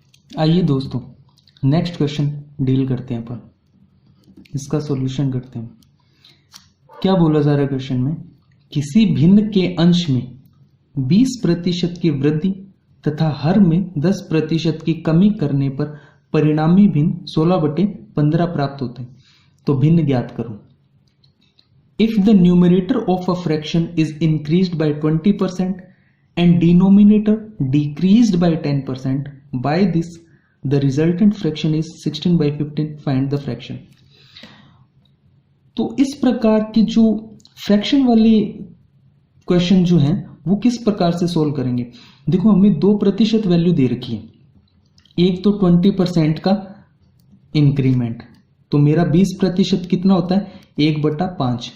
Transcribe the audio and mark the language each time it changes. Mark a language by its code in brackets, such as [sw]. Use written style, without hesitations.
[hi] आइए दोस्तों next question deal करते हैं, अपन इसका सॉल्यूशन करते हैं। क्या बोला जा रहा है क्वेश्चन में, किसी भिन्न के अंश में 20% की वृद्धि तथा हर में 10% की कमी करने पर परिणामी भिन्न 16/15 प्राप्त होते हैं। तो भिन्न ज्ञात करो। [en] If the numerator of a fraction is increased by 20% and denominator decreased by 10%, by this the resultant fraction is 16/15. Find the fraction. [hi] तो इस प्रकार की जो फ्रैक्शन वाली क्वेश्चन जो है वो किस प्रकार से सोल्व करेंगे। देखो हमें 2% वैल्यू दे रखी है, एक तो 20% का इंक्रीमेंट, तो मेरा 20% कितना होता है 1/5।